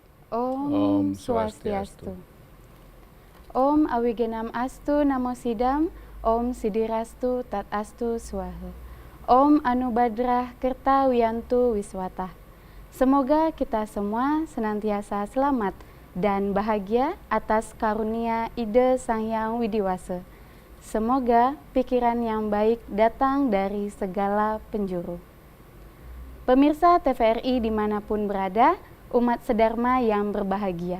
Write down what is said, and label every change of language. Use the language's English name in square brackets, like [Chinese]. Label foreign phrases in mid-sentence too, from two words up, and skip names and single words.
[Balinese] Om Om Swastiastu. Swastiastu. Om Awigenam Astu Namo Sidam. Om Sidirastu Tat Astu Swaha. Om Anubadrah Kerta Wiyantu Wiswata. [Indonesian] Semoga kita semua senantiasa selamat dan bahagia atas karunia ide Sang Hyang Widiwasa. Semoga pikiran yang baik datang dari segala penjuru. Pemirsa TVRI dimanapun berada, umat sedharma yang berbahagia.